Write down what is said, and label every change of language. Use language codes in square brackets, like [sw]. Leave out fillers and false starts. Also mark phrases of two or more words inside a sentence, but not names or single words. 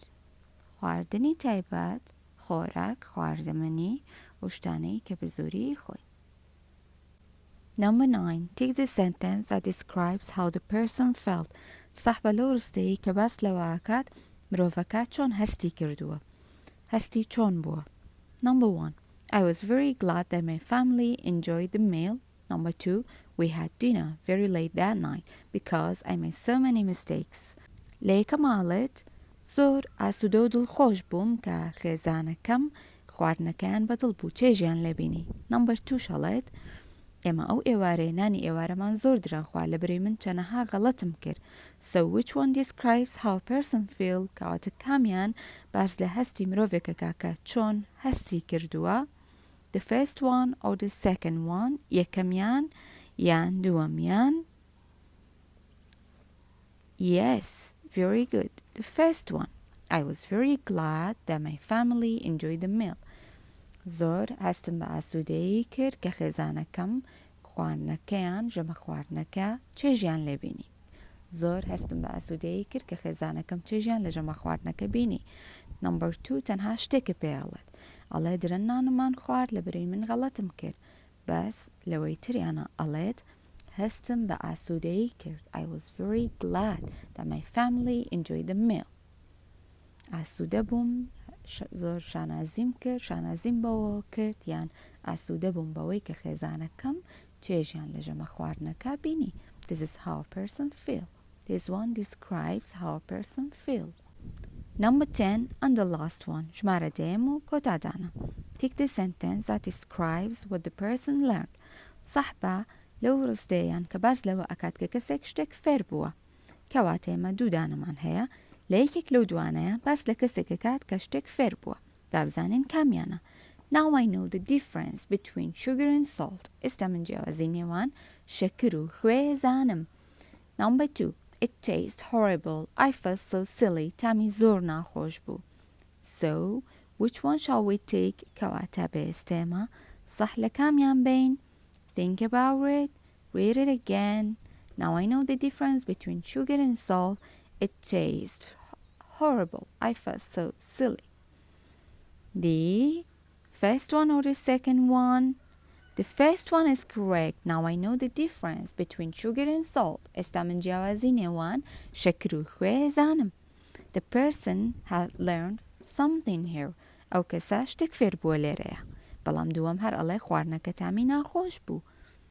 [ckb] خواردنی تایبەت، خۆراک، خواردەمەنی و شتانەی کە بە زۆری خۆی. [en] Number 9. Take the sentence that describes how the person felt. [ckb] سەحبە لەو ڕستەیە کە باس لەوەکات مرۆڤەکە چۆن هەستی کردووە. هەستی چۆن بووە. [en] Number 1. I was very glad that my family enjoyed the meal. Number 2. We had dinner very late that night because I made so many mistakes. [ckb] لەیەکە ماڵێت زۆر ئاسوودە و دڵخۆش بووم کە خێزانەکەم خواردنەکەیان بەدڵ بوو چێژیان لێبینی. [en] Number 2 [ckb] شەڵێت ئێمە ئەو ئێوارەیە نانی ئێوارەمان زۆر درەخوا لەبەرەی من چەنەها غەڵەتم کرد. [en] So which one describes how a person feel? [ckb] کەواتە کامیان باس لە هەستی مرۆڤێکەکە کە چۆن هەستی کردووە. [en] The first one or the second one? [ckb] یەکەمیان یان دووەمیان؟ [en] Yes, very good. The first one. I was very glad that my family enjoyed the meal. [ckb] زۆر هەستم بە ئاسوودەیی کرد کە خێزانەکەم خواردنەکەیان ژەمە خواردنەکە چێژیان لێبینی. زۆر هەستم بە ئاسوودەیی کرد کە خێزانەکەم چێژیان لە ژەمە خواردنەکە بینی. [en] Number 2 [ckb] تەنها شتێکە پێڵێت. ئەڵێ درەن نانمان خوارد لەبەرەی من غەڵەتم کرد. بەس لەوەی تریانە ئەڵێت هەستم بە ئاسوودەیی کرد. [en] I was very glad that my family enjoyed the meal. [ckb] ئاسوودە بووم زۆر شانازیم کرد شانازیم بەوە کرد یان ئاسوودە بووم بەوەی کە خێزانەکەم چێژیان لە ژەمە خواردنەکە بینی. [en] This is how a person feel. This one describes how a person feel. Number 10 and the last one. [ckb] ژمارە دێم و کۆتادانە. [en] Take the sentence that describes what the person learned. [ckb] صح بە لەو ڕستەیان کە باس لەوە ئەکات کە کەسێک شتێک فێر بووە. کەواتە ئێمە دوو دانەمان هەیە لە یەکێک لەو دوانەیە باس لە کەسێک کات کە شتێک فێر بووە. بابزانین کامیانە. [en] Now I know the difference between sugar and salt. [ckb] ئێستا من جیاوازی نێوان شەکر و خوێ زانم. [en] Number 2. It tastes horrible. I felt so silly. [ckb] تامی زۆر ناخۆش بوو. [en] So, which one shall we take? [ckb] کەواتە بێستێمە صح لە کامیان بین. [en] Think about it. Read it again. Now I know the difference between sugar and salt. It tastes horrible. I felt so silly. The first one or the second one? The first one is correct. Now I know the difference between sugar and salt. [ckb] ئێستا من جیاوازی نێوان شەکر و خوێ زانم. [en] The person had learned something here. [ckb] ئەو کەسە شتێک فێر بووە لێرەیە. بەڵام دووەم هەر ئەڵێ خواردنەکە تامی ناخۆش بوو.